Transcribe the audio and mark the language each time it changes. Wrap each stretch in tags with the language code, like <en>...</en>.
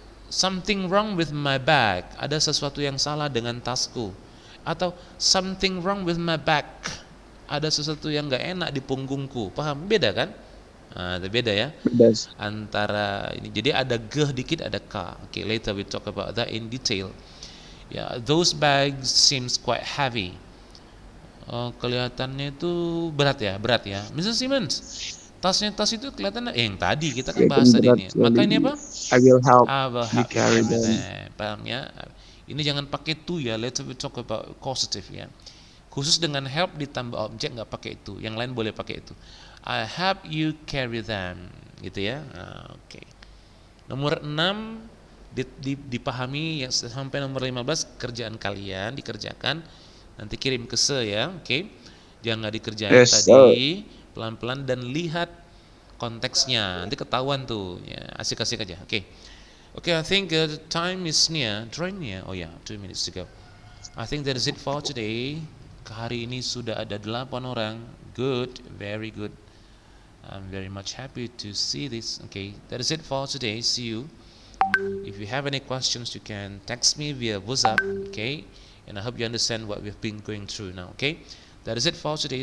<en>Something wrong with my bag.</en> <id>Ada sesuatu yang salah dengan tasku.</id> <en>Atau something wrong with my back.</en> <id>Ada sesuatu yang nggak enak di punggungku. Paham? Beda kan? Nah, beda ya. Beda. Antara ini. Jadi ada g dikit, ada k.</id> <en>Okay, later we talk about that in detail. Ya, those bags seems quite heavy.</en> <id>Kelihatannya itu berat ya, Mrs. Simmons. Tas itu kelihatannya yang tadi kita kan bahas tadi ini. Maka ini apa?</id> <en>I will help I will help you carry them.</en> <id>them. Paham ya? Ini jangan pakai to ya.</id> <en>Later we talk about causative ya.</en> <id>Khusus dengan help ditambah objek nggak pakai itu. Yang lain boleh pakai itu.</id> <en>I help you carry them.</en> <id>Gitu ya.</id> <en>Oke.</en> <id>Nomor 6 dipahami ya, sampai nomor 15 kerjaan kalian dikerjakan. Nanti kirim ke ya. Oke. Jangan dikerjain</id> <en>Yes,</en> <id>tadi. Pelan-pelan dan lihat konteksnya, nanti ketahuan tuh ya, asik-asik aja.</id> <en>Okay, I think the time is drawing near. Oh ya, 2 minutes to go. I think that is it for today.</en> <id>Hari ini sudah ada 8 orang.</id> <en>Good, very good. I'm very much happy to see this. Okay, that is it for today. See you. If you have any questions, you can text me via WhatsApp. Okay, and I hope you understand what we've been going through now. Okay, that is it for today.</en>